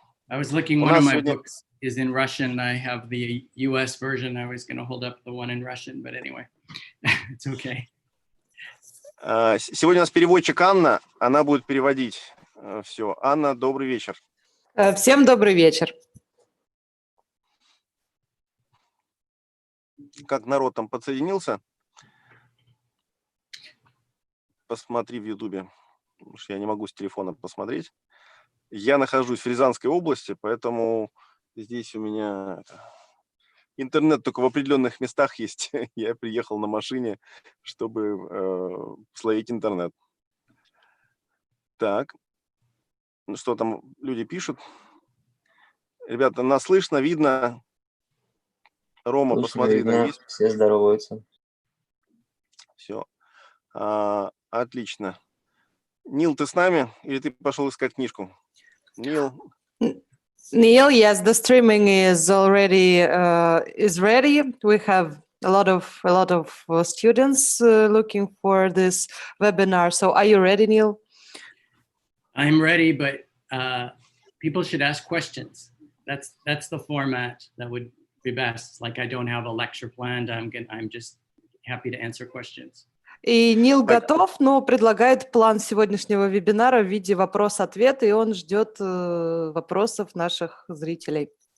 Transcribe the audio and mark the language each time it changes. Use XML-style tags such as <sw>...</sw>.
<en>I was looking, one of my books is in Russian. I have the US version. I was going to hold up the one in Russian, but anyway, it's okay.</en> <ru>Сегодня у нас переводчик Анна, она будет переводить все. Анна, добрый вечер. Всем добрый вечер. Как народ там подсоединился? Посмотри в Ютубе, потому что я не могу с телефона посмотреть. Я нахожусь в Рязанской области, поэтому здесь у меня интернет только в определенных местах есть. Я приехал на машине, чтобы словить интернет. Так, ну что там люди пишут? Ребята, нас слышно, видно? Рома, Слышно, посмотри, видно, там есть? все здороваются. Все. Отлично. Нил, ты с нами? Или ты пошел искать книжку? Нил.</ru> <en>Neil, yes, the streaming is already is ready. We have a lot of students looking for this webinar. So, are you ready, Neil? I'm ready, but people should ask questions. That's the format that would be best. Like, I don't have a lecture planned. I'm just happy to answer questions.</en> <ru>И Нил готов, но предлагает план сегодняшнего вебинара в виде вопрос-ответа, и он ждет вопросов наших зрителей.</ru>